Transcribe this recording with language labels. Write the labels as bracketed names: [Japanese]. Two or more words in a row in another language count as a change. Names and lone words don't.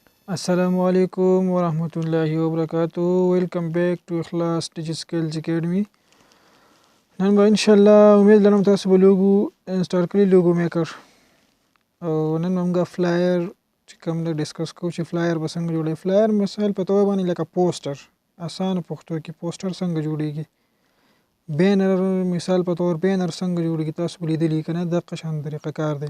[Arabic] السلام عليكم ورحمة الله وبركاته. [English] Welcome back to Ikhlas Digital Skills Academy. [Pashto] نن به انشاءالله امید لرم تاسو به لوګو انسټال کړي [English] logo maker [Pashto] او نن موږ فلایر چې کوم د ډیسکس کوو چې فلایر به څنګه جوړوي. فلایر مثال په توګه باندې لکه پوسټر اسانه پښتو کې پوسټر څنګه جوړیږي. بینر مثال په تور بینر څنګه جوړیږي تاسو لیدلی کنه د قشان طریقه کار دی.